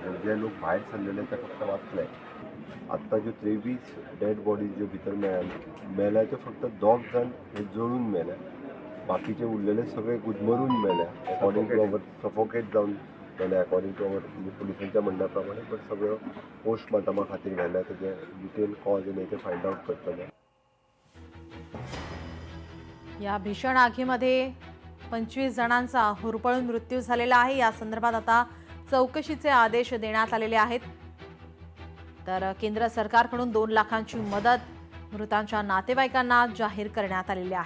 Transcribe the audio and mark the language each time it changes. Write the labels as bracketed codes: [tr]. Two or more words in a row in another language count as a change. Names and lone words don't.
[kok] जे लोक भायर सरलेले ते फक्त वाचले। आत्ता ज्यो 23 [en] dead bodies [kok] ज्यो भितर मेल्या त्यो फक्त 2 जण हे जळून मेल्या, बाकीचे उरलेले सगळे गुदमरून मेल्या। [en] according to our suffocate [kok] जावन मेल्या, [en] according to our [kok] पुलिसांच्या म्हणण्या प्रमाणे। बट सगळ्यो पोस्टमॉर्टमा खातीर व्हेल्या, तेजे [en] detail cause [kok] आनी ते [en] find out [kok] करतले। [mr] या भीषण आगीमध्ये 25 जणांचा होरपळून मृत्यू झालेला आहे। या संदर्भात आता चौकशीचे आदेश देण्यात आलेले आहेत। तर केंद्र सरकारकडून 2 लाखांची मदत मृतांच्या नातेवाईकांना जाहीर करण्यात आलेली आहे।